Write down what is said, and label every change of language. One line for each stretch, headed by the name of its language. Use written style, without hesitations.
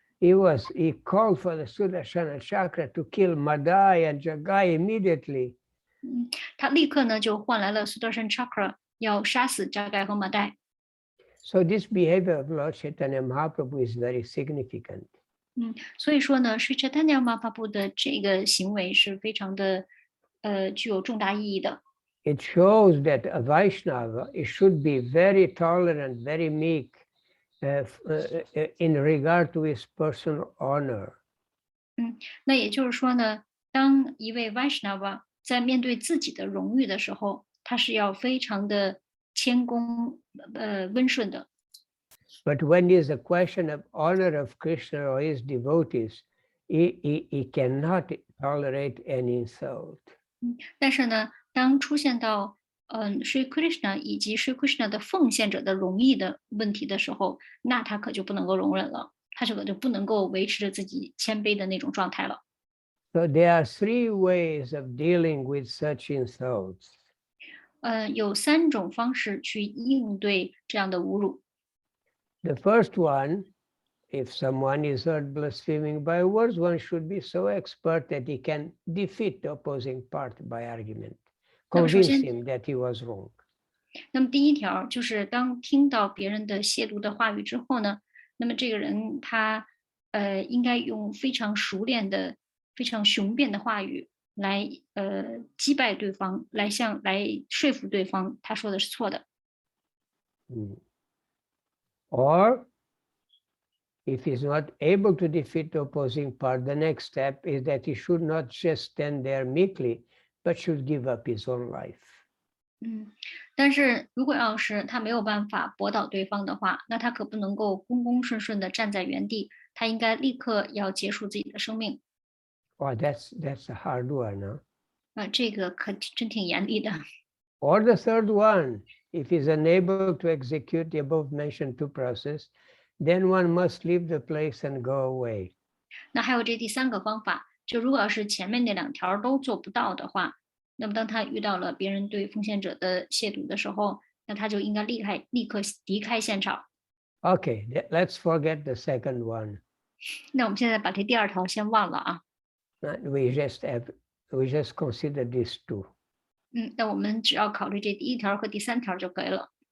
English: He called for the Sudarshana Chakra to kill Madai and Jagai immediately.
Chinese: 他立刻呢就换来了 Sudarshan Chakra， 要杀死加盖和马代。
English: So this behavior of Lord Chaitanya Mahaprabhu is very significant.
Chinese: 所以说呢，Sri Chaitanya Mahaprabhu 的这个行为是非常的具有重大意义的。
English: It shows that a Vaishnava should be very tolerant, very meek in regard to his personal honor.
Chinese: 那也就是说呢，当一位 Vaishnava 在面对自己的荣誉的时候，他是要非常的谦恭温顺的。
English: But when there's a question of honor of Krishna or his devotees, he cannot tolerate any insult.
Chinese: 但是呢，当出现到Sri Krishna 以及 Sri Krishna 的奉献者的荣誉的问题的时候，那他可就不能够容忍了，他这个就不能够维持着自己谦卑的那种状态了。
English: So there are three ways of dealing with such insults.
Chinese: 有3种方式去应对这样的侮辱。
English: The first one, if someone is heard blaspheming by words, one should be so expert that he can defeat the opposing party by argument, convince him that he was wrong.
Chinese: 那么第一条就是当听到别人的亵渎的话语之后呢，那么这个人他应该用非常熟练的、非常雄辩的话语来击败对方，来说服对方他说的是错的。
English: Or if he's not able to defeat the opposing part, the next step is that he should not just stand there meekly, but should give up his own life.
Chinese: 但是如果要是他没有办法驳倒对方的话，那他可不能够公公顺顺的站在原地，他应该立刻要结束自己的生命。
English: Oh, that's a hard one, huh?
Chinese: 这个可真挺严厉的。
English: Or the third one, if he's unable to execute the above mentioned two processes, then one must leave the place and go away.
Chinese: 那还有这第3个方法，就如果要是前面那2条都做不到的话，那么当他遇到了别人对奉献者的亵渎的时候，那他就应该立刻离开现场。
English: Okay, let's forget the second one.
Chinese: 那我们现在把这第2条先忘了啊。
English: We just consider these two.
Chinese: 那我们只要考虑这第1条和第3条就可以了。